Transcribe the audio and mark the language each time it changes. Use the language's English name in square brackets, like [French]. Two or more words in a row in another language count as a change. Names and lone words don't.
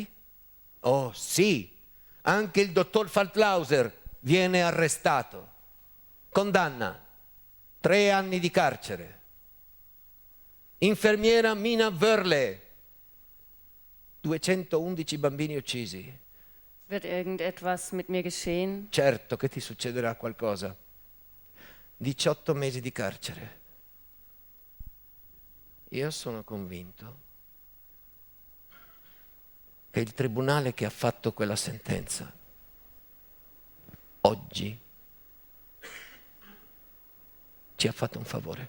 [Italian] Oh sì, anche il dottor Faltlauser viene arrestato. Condanna, 3 anni di carcere. Infermiera Mina Wörle, 211 bambini uccisi. [German] Wird irgendetwas mit mir geschehen? [Italian] Certo che ti succederà qualcosa. 18 mesi di carcere. Io sono convinto che il tribunale che ha fatto quella sentenza oggi ci ha fatto un favore.